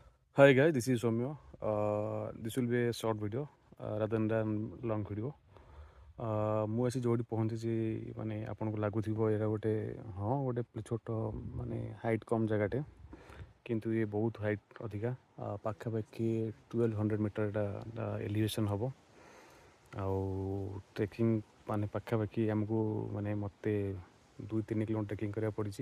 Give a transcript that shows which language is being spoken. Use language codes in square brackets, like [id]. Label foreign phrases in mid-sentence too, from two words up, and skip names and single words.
[en] Hi guys, this is Somya. This will be a short video rather than long video. [or] ମୁଁ ଆସି ଯେଉଁଠି ପହଞ୍ଚିଛି ମାନେ ଆପଣଙ୍କୁ ଲାଗୁଥିବ ଏଇଟା ଗୋଟେ ଗୋଟେ ଛୋଟ ମାନେ ହାଇଟ୍ କମ୍ ଜାଗାଟେ, କିନ୍ତୁ ଇଏ ବହୁତ ହାଇଟ୍ ଅଧିକା। ପାଖାପାଖି 1200 ମିଟର ଏଇଟା ଏଲିଭେସନ୍ ହେବ। ଆଉ ଟ୍ରେକିଂ ମାନେ ପାଖାପାଖି ଆମକୁ ମାନେ ମୋତେ 2-3 କିଲୋମିଟର ଟ୍ରେକିଂ କରିବାକୁ ପଡ଼ିଛି।